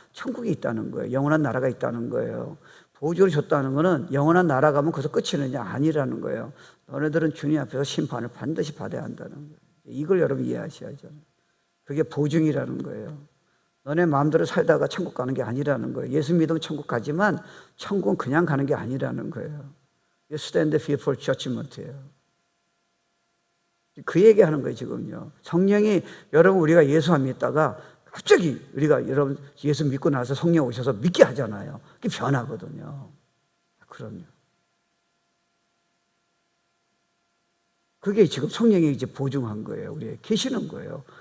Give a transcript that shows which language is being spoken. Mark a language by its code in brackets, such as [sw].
[ko] 천국이 있다는 거예요. 영원한 나라가 있다는 거예요. 보증으로 줬다는 거는 영원한 나라 가면 거기서 끝이느냐? 아니라는 거예요. 너네들은 주님 앞에서 심판을 반드시 받아야 한다는 거예요. 이걸 여러분 이해하셔야죠. 그게 보증이라는 거예요. 너네 마음대로 살다가 천국 가는 게 아니라는 거예요. 예수 믿으면 천국 가지만 천국은 그냥 가는 게 아니라는 거예요. [en] You stand before judgment예요. [ko] 그 얘기하는 거예요 지금요. 성령이 여러분 우리가 예수 안 믿다가 갑자기 우리가 여러분 예수 믿고 나서 성령 오셔서 믿게 하잖아요. 그게 변하거든요. 그럼요. 그게 지금 성령이 이제 보증한 거예요. 우리에 계시는 거예요.